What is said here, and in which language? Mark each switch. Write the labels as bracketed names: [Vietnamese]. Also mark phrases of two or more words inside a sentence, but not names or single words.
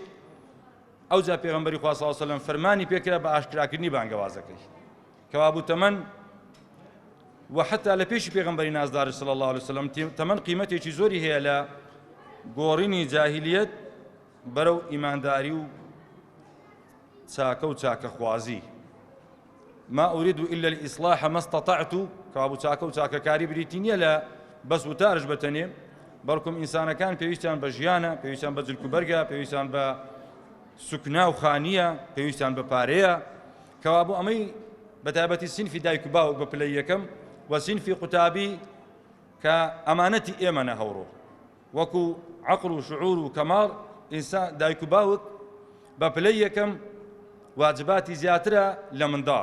[Central Kurdish] ئەوجا پێغەمبەری خوا [Arabic] صلی الله عليه وسلم [Central Kurdish] فەرمانی پێکرا بە ئاشکراکردنی بانگەوازەکەی کەوا بوو تەمەن و حتا لە پێشی پێغەمبەری نازدار [Arabic] صلی الله عليه وسلم [Central Kurdish] تەمەن قیمەتێکی زۆری هەیە لە گۆڕینی جاهیلیەت بەرەو ئیمانداری و چاکە و چاکەخوازی. [Arabic] ما أريد إلا الإصلاح ما استطعت [Central Kurdish] كابو چاکە و چاکەکاری بریتی نییە لە بەس وتارش بەتەنێ بەڵکم ئینسانەکان پێویستیان بە ژیانە پێویستیان بە جلکوبەرگە پێویستیان بە سوکنا و خانیە پێویستیان بە پارەیە کەوابوو ئەمەی بەتایبەتی سینفی دایک و باوک بە پلەی یەکەم و سینفی قوتابی کە ئەمانەتی ئێمەنە هەوڕۆ وەکو عەقڵ و شعور و کەماڵ ئینسان دایک و باوک بە پلەی یەکەم واجباتی زیاترە لە منداڵ.